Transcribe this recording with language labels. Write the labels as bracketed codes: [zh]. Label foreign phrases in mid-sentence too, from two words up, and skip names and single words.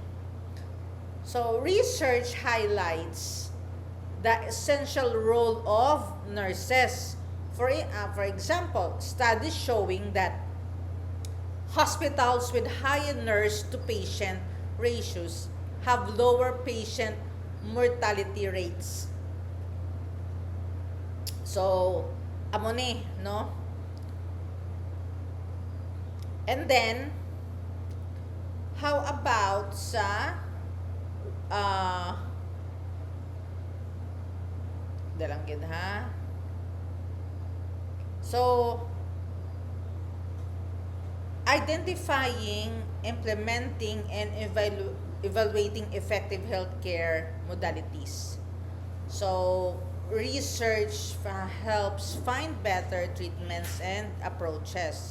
[en] So, research highlights the essential role of nurses. For example, studies showing that hospitals with higher nurse to patient ratios have lower patient mortality rates. So, [hil] amo ni, no? [en] And then, how about sa dalanggid ha? So, identifying, implementing, and evaluating effective healthcare modalities. So, research helps find better treatments and approaches.